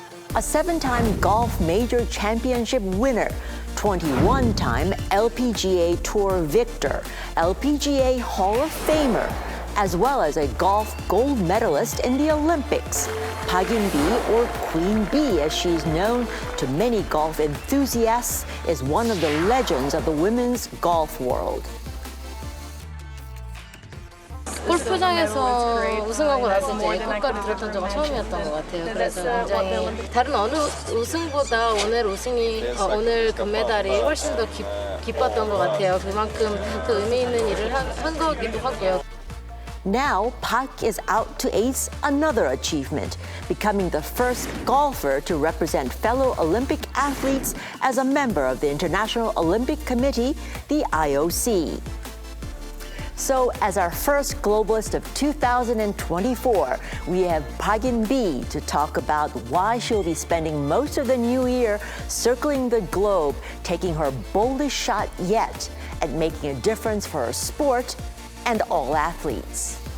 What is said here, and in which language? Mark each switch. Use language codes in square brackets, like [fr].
[en] A 7-time golf major championship winner, 21-time LPGA Tour victor, LPGA Hall of Famer, as well as a golf gold medalist in the Olympics. Pak Inbee, or Queen Bee as she's known to many golf enthusiasts, is one of the legends of the women's golf world. [ko] 골프장에서 우승하고 나서 이제 꽃가루 들었던 적은 처음이었던 것 같아요. 그래서 굉장히 다른 어느 우승보다 오늘 금메달이 훨씬 더 기뻤던 것 같아요. 그만큼 더 의미 있는 일을 한 거기도 하고요. [en] Now, Pak is out to ace another achievement, becoming the first golfer to represent fellow Olympic athletes as a member of the International Olympic Committee, the IOC. So, as our first globalist of 2024, we have Pak Inbee to talk about why she'll be spending most of the new year circling the globe, taking her boldest shot yet at making a difference for her sport and all athletes.